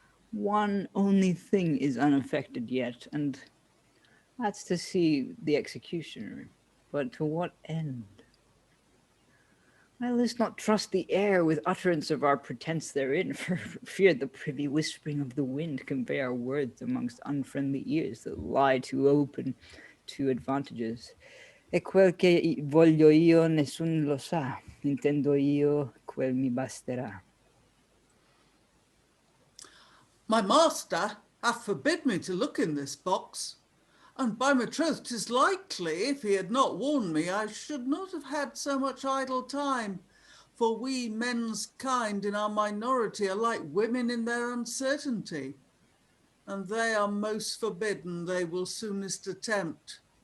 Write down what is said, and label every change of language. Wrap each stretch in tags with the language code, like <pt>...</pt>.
<en>One only thing is unaffected yet, and that's to see the executioner. But to what end? I list not trust the air with utterance of our pretence therein, for fear the privy whispering of the wind convey our words amongst unfriendly ears that lie too open to advantages.</en> <it>E quel che voglio io nessun lo sa, intendo io quel mi basterà.</it> <en>My master hath forbid me to look in this box, and by my troth 'tis likely, if he had not warned me, I should not have had so much idle time. For we men's kind in our minority are like women in their uncertainty, and they are most forbidden they will soonest attempt.</en>